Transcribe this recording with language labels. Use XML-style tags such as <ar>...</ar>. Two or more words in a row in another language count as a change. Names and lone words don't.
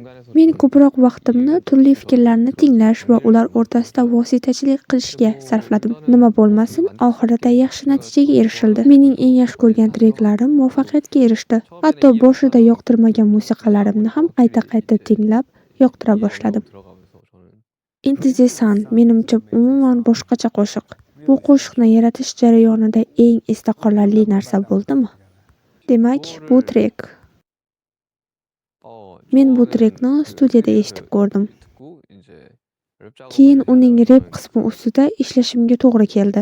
<uz>Men ko'proq vaqtimni turli fikrlarni tinglash va ular o'rtasida vositachilik qilishga sarfladim. Nima bo'lmasin, oxirida yaxshi natijaga erishildi. Mening eng yaxshi ko'rgan treklarim muvaffaqiyatga erishdi. Hatto boshida yoqtirmagan musiqalarimni ham qayta-qayta tinglab, yoqtira boshladim. Into the Sun menimcha umuman boshqacha qo'shiq. Bu qo'shiqni yaratish jarayonida eng esda qolarli narsa bo'ldimi? Demak, bu trek. Men bu trekni studiyada eshitib ko'rdim. Keyin uning rep qismi ustida ishlashimga to'g'ri keldi.</uz>